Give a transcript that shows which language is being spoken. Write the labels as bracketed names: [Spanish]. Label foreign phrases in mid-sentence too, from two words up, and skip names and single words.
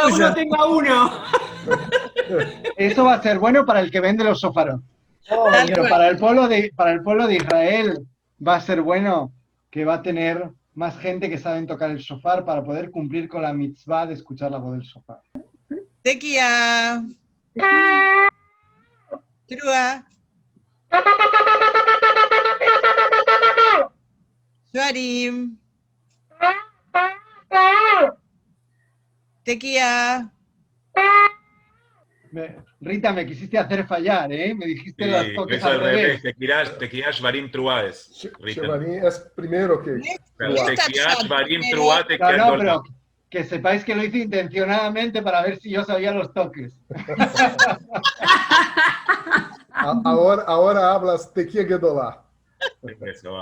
[Spanish] Cada uno tenga uno. Eso va a ser bueno para el que vende los shofaros. Pero para el pueblo de Israel va a ser bueno que va a tener más gente que saben tocar el shofar para poder cumplir con la mitzvah de escuchar la voz del shofar. [Hebrew] תקיעה. תרועה. [Spanish] Shuarim. Tequia. Rita, me quisiste hacer fallar, ¿eh? Me dijiste Sí, las toques eso al revés. [Hebrew] תקיעה שברים תרועה [Spanish] es, Rita. Shvarim es primero que... [Hebrew] תקיעה שברים תרועה, תקיעה [Spanish] No, Golda. pero que sepáis que lo hice intencionadamente para ver si yo sabía los toques. Ahora hablas [Hebrew] תקיעה גדולה.